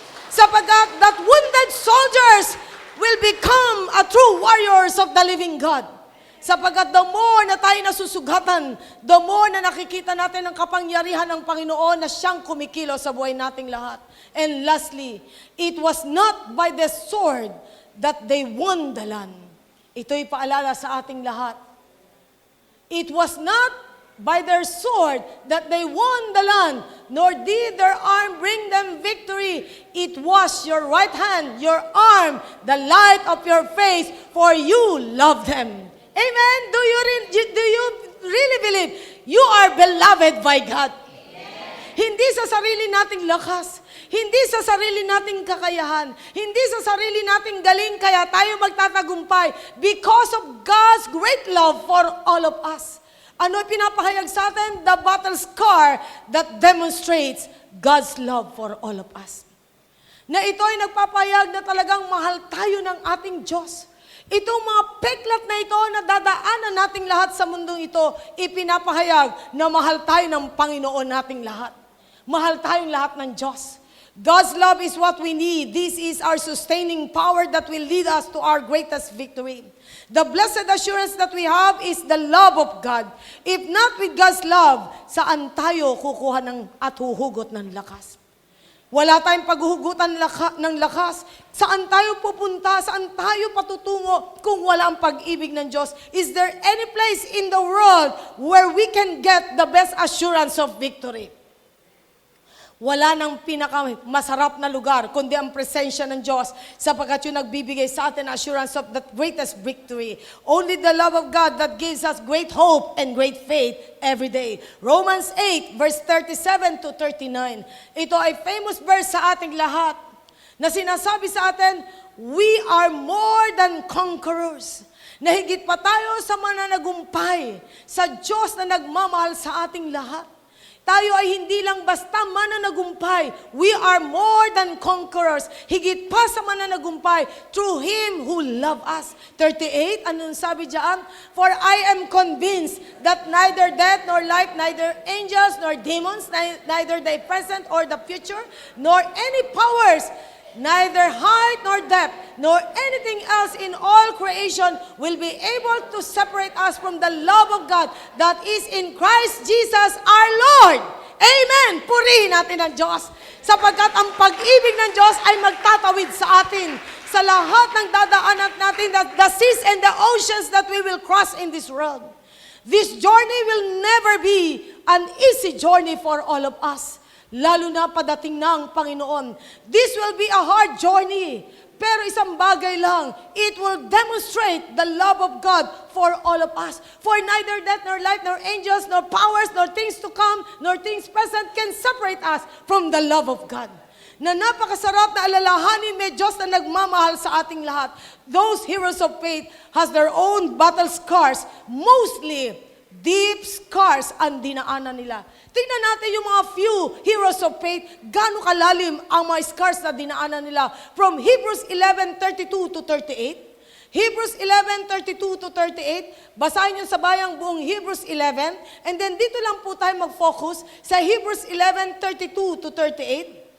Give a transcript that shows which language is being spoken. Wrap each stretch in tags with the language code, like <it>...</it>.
<en>Sapagkat that wounded soldiers will become a true warriors of the living God.</en> <tl>Sapagkat the more na tayo nasusugatan, the more na nakikita natin ang kapangyarihan ng Panginoon na siyang kumikilo sa buhay nating lahat.</tl> <en>And lastly, it was not by the sword that they won the land.</en> <tl>Ito'y paalala sa ating lahat.</tl> <en>It was not by their sword that they won the land, nor did their arm bring them victory. It was your right hand, your arm, the light of your face, for you love them. Amen? Do you really believe you are beloved by God?</en> <tl>Hindi sa sarili nating lakas, hindi sa sarili nating kakayahan, hindi sa sarili nating galing kaya tayo magtatagumpay</tl> <en>because of God's great love for all of us.</en> <tl>Ano pinapahayag sa atin?</tl> <en>The battle scar that demonstrates God's love for all of us.</en> <tl>Na ito ay nagpapahayag na talagang mahal tayo ng ating Diyos. Itong mga peklat na ito na dadaanan nating lahat sa mundong ito, ipinapahayag na mahal tayo ng Panginoon nating lahat. Mahal tayong lahat ng Diyos.</tl> <en>God's love is what we need. This is our sustaining power that will lead us to our greatest victory. The blessed assurance that we have is the love of God. If not with God's love,</en> <tl>saan tayo kukuha ng at huhugot ng lakas? Wala tayong paghuhugutan ng lakas. Saan tayo pupunta? Saan tayo patutungo kung wala ang pag-ibig ng Diyos?</tl> <en>Is there any place in the world where we can get the best assurance of victory?</en> <tl>Wala nang pinakamasarap na lugar kundi ang presensya ng Diyos sapagkat yung nagbibigay sa atin</tl> <en>assurance of the greatest victory. Only the love of God that gives us great hope and great faith every day.</en> <tl>Romans 8 verse 37 to 39. Ito ay famous verse sa ating lahat na sinasabi sa atin,</tl> <en>we are more than conquerors.</en> <tl>Na higit pa tayo sa mananagumpay sa Diyos na nagmamahal sa ating lahat. Tayo ay hindi lang basta mananagumpay.</tl> <en>We are more than conquerors.</en> <tl>Higit pa sa mananagumpay</tl> <en>through Him who loved us. 38,</en> <tl>anong sabi diyan?</tl> <en>For I am convinced that neither death nor life, neither angels nor demons, neither the present or the future, nor any powers, neither height nor depth, nor anything else in all creation will be able to separate us from the love of God that is in Christ Jesus our Lord. Amen!</en> <tl>Purihin natin ang Diyos. Sapagkat ang pag-ibig ng Diyos ay magtatawid sa atin sa lahat ng dadaanan natin,</tl> <en>the seas and the oceans that we will cross in this world. This journey will never be an easy journey for all of us.</en> <tl>Lalo na padating na ang Panginoon.</tl> <en>This will be a hard journey.</en> <tl>Pero isang bagay lang,</tl> <en>it will demonstrate the love of God for all of us. For neither death, nor life, nor angels, nor powers, nor things to come, nor things present can separate us from the love of God.</en> <tl>Na napakasarap na alalahanin may Diyos na nagmamahal sa ating lahat.</tl> <en>Those heroes of faith has their own battle scars, mostly deep scars</en> <tl>ang dinaanan nila. Tingnan natin yung mga</tl> <en>few heroes of faith,</en> <tl>gaano kalalim ang mga scars na dinaanan nila.</tl> <en>From Hebrews 11:32 to 38. Hebrews 11:32 to 38.</en> <tl>Basahin niyo sa bayang buong Hebrews 11.</tl> <en>And then</en> <tl>dito lang po tayo mag-focus sa Hebrews 11:32 to 38.</tl>